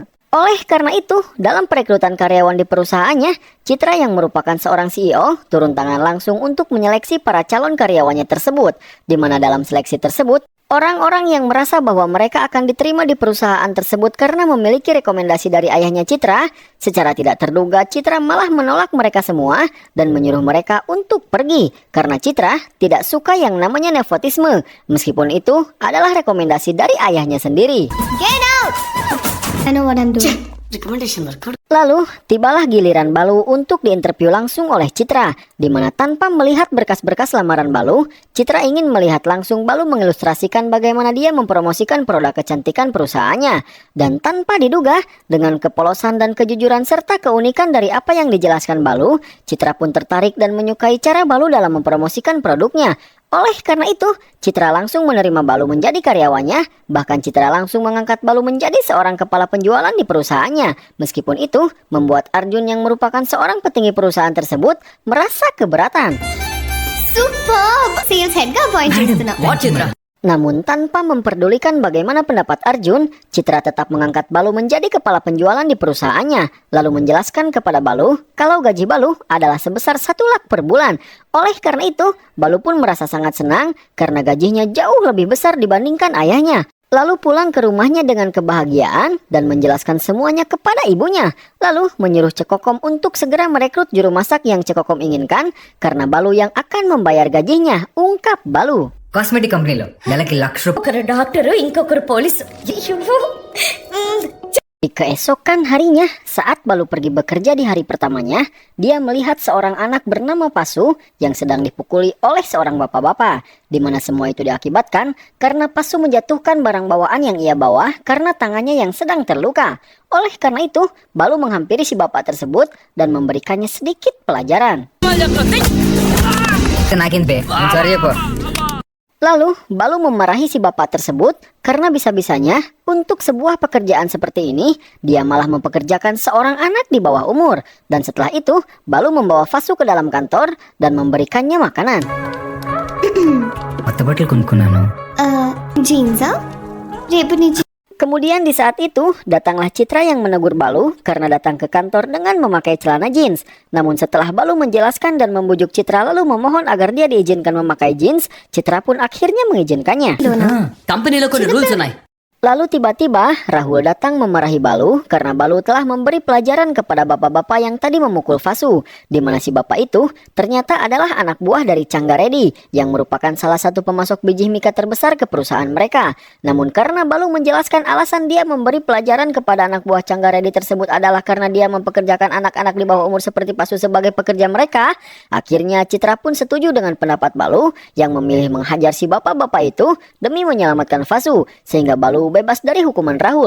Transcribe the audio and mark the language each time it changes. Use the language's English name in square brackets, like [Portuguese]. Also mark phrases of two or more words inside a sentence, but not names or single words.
[Indonesian] Oleh karena itu, dalam perekrutan karyawan di perusahaannya, Citra yang merupakan seorang CEO turun tangan langsung untuk menyeleksi para calon karyawannya tersebut, di mana dalam seleksi tersebut, orang-orang yang merasa bahwa mereka akan diterima di perusahaan tersebut karena memiliki rekomendasi dari ayahnya Citra, secara tidak terduga Citra malah menolak mereka semua dan menyuruh mereka untuk pergi karena Citra tidak suka yang namanya nepotisme, meskipun itu adalah rekomendasi dari ayahnya sendiri. [English] Get out! I know what I'm doing. [Indonesian] Lalu, tibalah giliran Balu untuk diinterview langsung oleh Citra, di mana tanpa melihat berkas-berkas lamaran Balu, Citra ingin melihat langsung Balu mengilustrasikan bagaimana dia mempromosikan produk kecantikan perusahaannya. Dan tanpa diduga, dengan kepolosan dan kejujuran serta keunikan dari apa yang dijelaskan Balu, Citra pun tertarik dan menyukai cara Balu dalam mempromosikan produknya. Oleh karena itu, Citra langsung menerima Balu menjadi karyawannya, bahkan Citra langsung mengangkat Balu menjadi seorang kepala penjualan di perusahaannya. Meskipun itu, membuat Arjun yang merupakan seorang petinggi perusahaan tersebut merasa keberatan. [English] Superb! Sales head [Telugu] గా appoint చేస్తున్నా. [English] What Citra? [Indonesian] Namun tanpa memperdulikan bagaimana pendapat Arjun, Citra tetap mengangkat Balu menjadi kepala penjualan di perusahaannya, lalu menjelaskan kepada Balu kalau gaji Balu adalah sebesar 1 lakh per bulan. Oleh karena itu, Balu pun merasa sangat senang karena gajinya jauh lebih besar dibandingkan ayahnya. Lalu pulang ke rumahnya dengan kebahagiaan dan menjelaskan semuanya kepada ibunya. Lalu menyuruh Cekokom untuk segera merekrut juru masak yang Cekokom inginkan karena Balu yang akan membayar gajinya, ungkap Balu. [Telugu] కాస్మెటిక్ కంపెనీలో నెలకి ₹1,00,000. ఒకరు డాక్టరు ఇంకొకరు పోలీసు. అయ్యో. [Indonesian] Di keesokan harinya, saat Balu pergi bekerja di hari pertamanya, dia melihat seorang anak bernama Pasu yang sedang dipukuli oleh seorang bapak-bapak, di mana semua itu diakibatkan karena Pasu menjatuhkan barang bawaan yang ia bawa karena tangannya yang sedang terluka. Oleh karena itu, Balu menghampiri si bapak tersebut dan memberikannya sedikit pelajaran. [Telugu] నాకేంది బే సారీ చెప్పు. [Indonesian] Lalu, Balu memarahi si bapak tersebut karena bisa-bisanya untuk sebuah pekerjaan seperti ini, dia malah mempekerjakan seorang anak di bawah umur. Dan setelah itu, Balu membawa Fasu ke dalam kantor dan memberikannya makanan. [Telugu] కొత్త బట్టలు కొనుక్కున్నాను. జీన్సా? రేపు నుంచి [Indonesian] Kemudian di saat itu, datanglah Citra yang menegur Balu karena datang ke kantor dengan memakai celana jeans. Namun setelah Balu menjelaskan dan membujuk Citra lalu memohon agar dia diizinkan memakai jeans, Citra pun akhirnya mengizinkannya. [Telugu] కంపెనీలో కొన్ని రూల్స్ ఉన్నాయి. [Indonesian] Lalu tiba-tiba Rahul datang memarahi Balu karena Balu telah memberi pelajaran kepada bapak-bapak yang tadi memukul Fasu, di mana si bapak itu ternyata adalah anak buah dari Canggaredi yang merupakan salah satu pemasok biji mika terbesar ke perusahaan mereka. Namun karena Balu menjelaskan alasan dia memberi pelajaran kepada anak buah Canggaredi tersebut adalah karena dia mempekerjakan anak-anak di bawah umur seperti Fasu sebagai pekerja mereka, akhirnya Citra pun setuju dengan pendapat Balu yang memilih menghajar si bapak-bapak itu demi menyelamatkan Fasu, sehingga Balu bebas dari hukuman Rahul.